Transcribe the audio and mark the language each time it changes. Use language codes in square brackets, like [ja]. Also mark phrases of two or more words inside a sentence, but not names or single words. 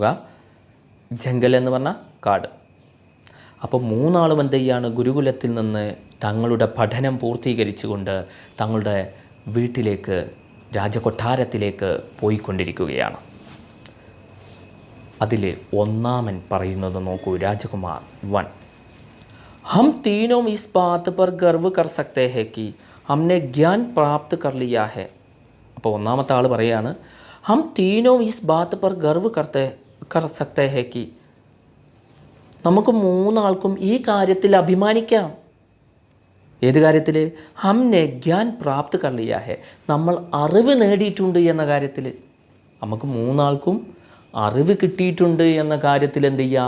[ml] ജംഗൽ എന്ന് പറഞ്ഞാൽ കാട്. അപ്പോൾ 3 എന്ത് ചെയ്യാണ്? ഗുരുകുലത്തിൽ നിന്ന് തങ്ങളുടെ പഠനം പൂർത്തീകരിച്ചുകൊണ്ട് തങ്ങളുടെ വീട്ടിലേക്ക്, രാജകൊട്ടാരത്തിലേക്ക് പോയിക്കൊണ്ടിരിക്കുകയാണ്. അതിൽ 1 പറയുന്നത് നോക്കൂ. രാജകുമാർ 1, [hi] हम तीनों इस बात पर गर्व कर सकते हैं कि हमने ज्ञान प्राप्त कर लिया है. [ml] അപ്പോൾ 1ാമത്തെ ആൾ പറയാണ്, [hi] हम तीनों इस बात पर गर्व कर सकते हैं कि [ml] നമുക്ക് 3 ഈ കാര്യത്തിൽ അഭിമാനിക്കാം. ഏത് കാര്യത്തിൽ? [hi] हमने ज्ञान प्राप्त कर लिया है, [ml] നമ്മൾ അറിവ് നേടിയിട്ടുണ്ട് എന്ന കാര്യത്തിൽ. നമുക്ക് 3 അറിവ് കിട്ടിയിട്ടുണ്ട് എന്ന കാര്യത്തിൽ എന്ത് ചെയ്യാം?